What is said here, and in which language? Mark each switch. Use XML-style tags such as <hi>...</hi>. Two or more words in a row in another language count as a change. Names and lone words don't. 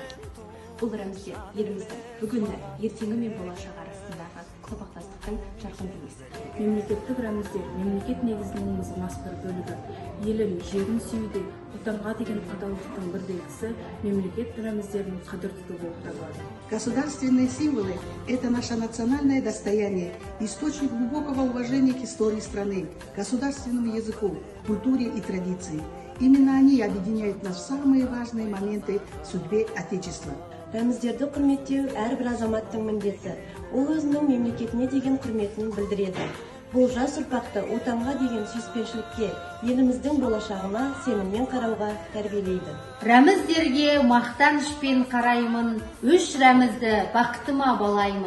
<kk>Бұл рәміздер еліміздің бүгіні, ертеңі мен болашағы арасындағы сабақтастықтың жарқын бейнесі. Мемлекеттік рәміздер мемлекет негізінің мызғымас бір бөлігі. Елін, жерін сүюде отанға деген адалдықтың бір белгісі мемлекет рәміздерінің қадір тұту болып табылады.</kk> <ru>Государственные символы – это наше национальное достояние, источник глубокого уважения к истории страны, государственному языку, культуре и традиции. Именно они объединяют нас в самые важные моменты в судьбе Отечества.</ru> <kk>Рәміздерді құрметтеу әрбір азаматтың міндеті. Ол өзінің мемлекетіне деген құрметін білдіреді. Бұл жас ұрпақты отанға деген сүйіспеншілікке, еліміздің болашағына сеніммен қарауға тәрбиелейді. Рәміздерге мақтанышпен қараймын, үш рәмізді бақытыма балаймын.</kk>